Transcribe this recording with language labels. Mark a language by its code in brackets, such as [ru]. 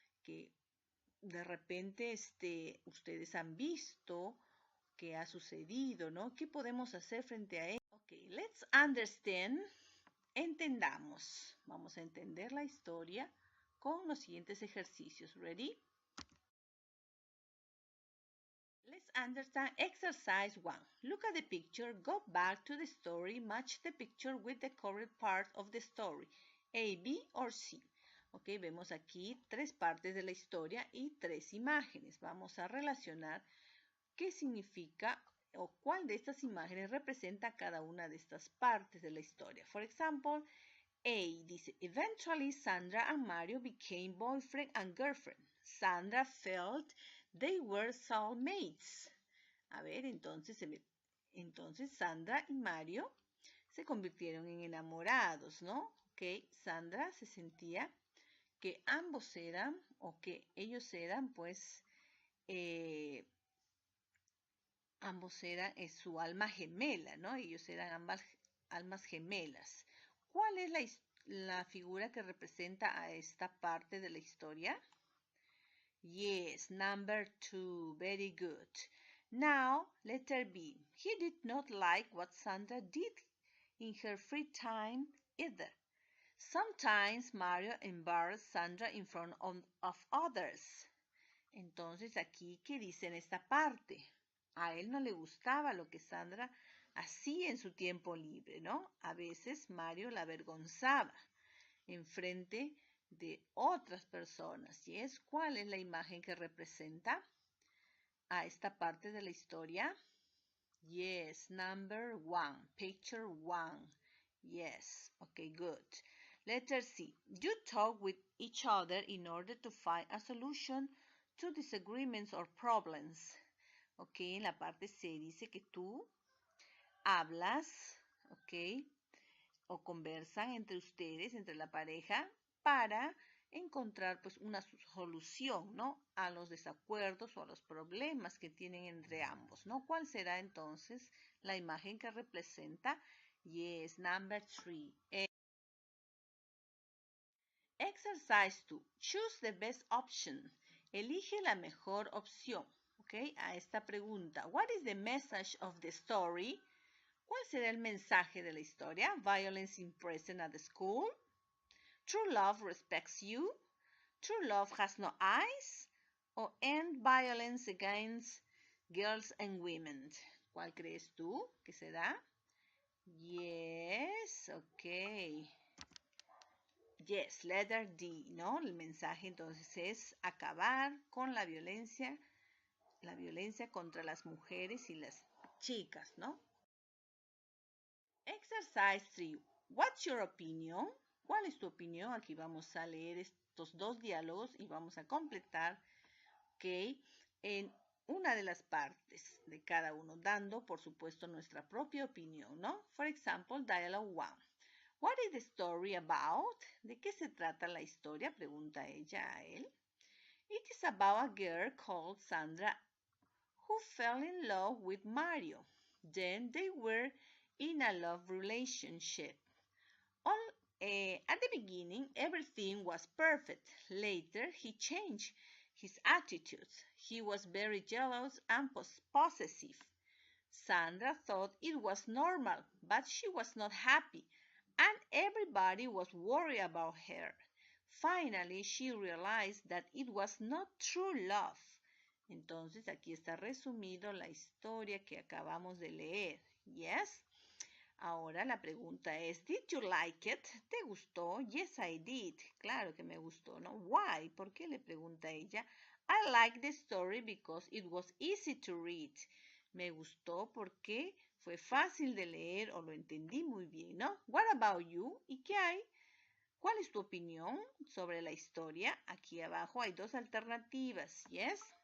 [es] Que de repente ustedes han visto que ha sucedido, ¿no? ¿Qué podemos hacer frente a él? [en] Ok, let's understand. [es] Entendamos. Vamos a entender la historia con los siguientes ejercicios. [en] Ready? Let's understand exercise 1. Look at the picture, go back to the story, match the picture with the correct part of the story, A, B or C. [es] Ok, vemos aquí 3 partes de la historia y 3 imágenes. Vamos a relacionar qué significa o cuál de estas imágenes representa cada una de estas partes de la historia. [en] For example, A dice, eventually Sandra and Mario became boyfriend and girlfriend. Sandra felt they were soulmates. [es] A ver, entonces Sandra y Mario se convirtieron en enamorados, ¿no? Ok, Sandra se sentía que ambos eran, o que ellos eran, pues, ambos eran su alma gemela, ¿no? Ellos eran ambas almas gemelas. ¿Cuál es la figura que representa a esta parte de la historia? [en] Yes, number 2. Very good. Now, letter B. He did not like what Sandra did in her free time either. Sometimes Mario embarrassed Sandra in front of others. [es] Entonces, aquí, ¿qué dice en esta parte? A él no le gustaba lo que Sandra hacía en su tiempo libre, ¿no? A veces Mario la avergonzaba en frente de otras personas. ¿Y es cuál es la imagen que representa a esta parte de la historia? [en] Yes, number 1, picture 1. Yes, okay, good. Letter C. You talk with each other in order to find a solution to disagreements or problems. [es] Ok, en la parte C dice que tú hablas, ok, o conversan entre ustedes, entre la pareja, para encontrar pues una solución, ¿no? A los desacuerdos o a los problemas que tienen entre ambos, ¿no? ¿Cuál será entonces la imagen que representa? [en] Yes, number 3. Exercise 2. Choose the best option. [es] Elige la mejor opción. Okay, a esta pregunta. [en] What is the message of the story? [es] ¿Cuál será el mensaje de la historia? [en] Violence in present at the school. True love respects you. True love has no eyes. O end violence against girls and women. [es] ¿Cuál crees tú que será? [en] Yes, ok. Yes, letter D, ¿no? [es] El mensaje entonces es acabar con la violencia contra las mujeres y las chicas, ¿no? [en] Exercise 3. What's your opinion? [es] ¿Cuál es tu opinión? Aquí vamos a leer estos 2 diálogos y vamos a completar, ¿ok? En una de las partes de cada uno, dando, por supuesto, nuestra propia opinión, ¿no? [en] For example, dialogue 1. What is the story about? [es] ¿De qué se trata la historia? Pregunta ella a él. [en] It is about a girl called Sandra who fell in love with Mario. Then they were in a love relationship. At the beginning, everything was perfect. Later, he changed his attitudes. He was very jealous and possessive. Sandra thought it was normal, but she was not happy, and everybody was worried about her. Finally, she realized that it was not true love. [es] Entonces, aquí está resumido la historia que acabamos de leer. [en] Yes? [es] Ahora la pregunta es, [en] did you like it? [es] ¿Te gustó? [en] Yes, I did. [es] Claro que me gustó, ¿no? [en] Why? [es] ¿Por qué? Le pregunta ella. [en] I like the story because it was easy to read. [es] Me gustó porque fue fácil de leer o lo entendí muy bien, ¿no? [en] What about you? [es] ¿Y qué hay? ¿Cuál es tu opinión sobre la historia? Aquí abajo hay 2 alternativas, ¿yes?